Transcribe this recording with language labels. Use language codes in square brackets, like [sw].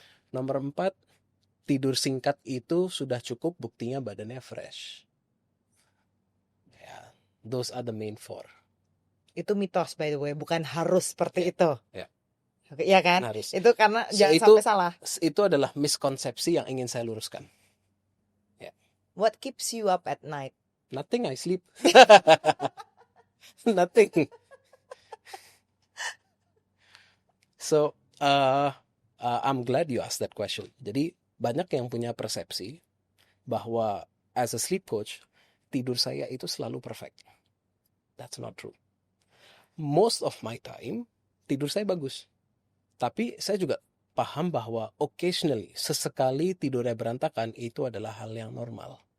[id] Nomor 4, tidur singkat itu sudah cukup, buktinya badannya fresh. [en] Ya, those are the main 4. [id] Itu mitos [en] by the way, [id] bukan harus seperti itu. Ya. Oke, iya kan? Harus. Itu karena [en] So, [id] jangan sampai salah. Itu adalah miskonsepsi yang ingin saya luruskan. Ya. [en] What keeps you up at night? Nothing, I sleep. Nothing. So, I'm glad you asked that question. [id] Jadi, banyak yang punya persepsi bahwa [en] as a sleep coach, [id] tidur saya itu selalu perfect. [en] That's not true. Most of my time, [id] tidur saya bagus. Tapi saya juga paham bahwa [en] occasionally, [id] sesekali tidurnya berantakan, itu adalah hal yang normal.